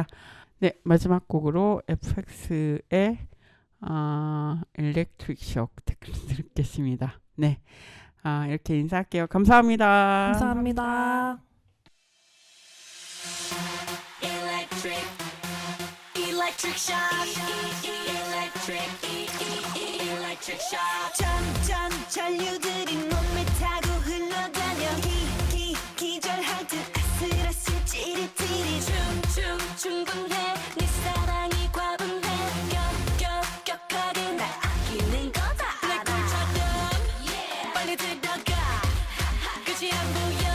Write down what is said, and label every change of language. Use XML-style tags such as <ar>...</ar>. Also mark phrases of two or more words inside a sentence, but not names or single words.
<ko>네, 마지막 곡으로 FX의 일렉트릭 쇼크 듣겠습니다. 네, 이렇게 인사할게요. 감사합니다. 감사합니다.</ko> <en>Electric shock. Electric shock.</en> <ko>점점 전류들이 몸에 타고 흘러다녀. 기절할 듯 아슬아슬 찌릿찌릿. 충분해. 네 사랑이 과분해. 격하게 날 아끼는 거다. 불꽃처럼 빨리 들어가. 끝이 안 보여.</ko>